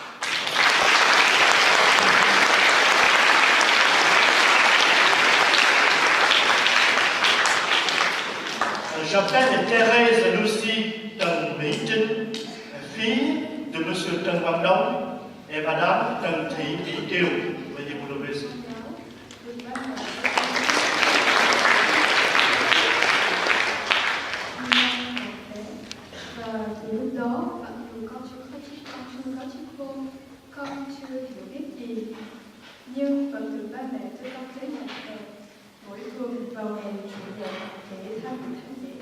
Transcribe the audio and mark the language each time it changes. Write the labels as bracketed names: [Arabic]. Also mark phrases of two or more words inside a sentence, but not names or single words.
[French] J'appelle Thérèse Lucie Trần Mỹ Trinh, fille de M. Trần Quang Đông et Madame Trần Thị Mỹ Kiều. Veuillez vous lever. [Vietnamese] Và từ lúc đó, mặc dù con chưa có chiếc khôn, con chưa hiểu biết gì, nhưng vẫn được ba mẹ cho con tới nhà thờ mỗi tuần vào ngày chủ nhật để tham dự thánh lễ.